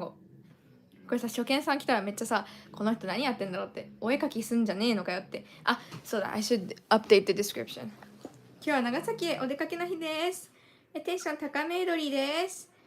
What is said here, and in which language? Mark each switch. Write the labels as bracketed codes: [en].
[ja] これさ、初見さん来たらめっちゃさ、この人何やってんだろうって、お絵描きすんじゃねえのかよって。あ、そうだ、 [en] I should update the description. [ja] 今日は長崎へお出かけの日です。テンション高めどりです。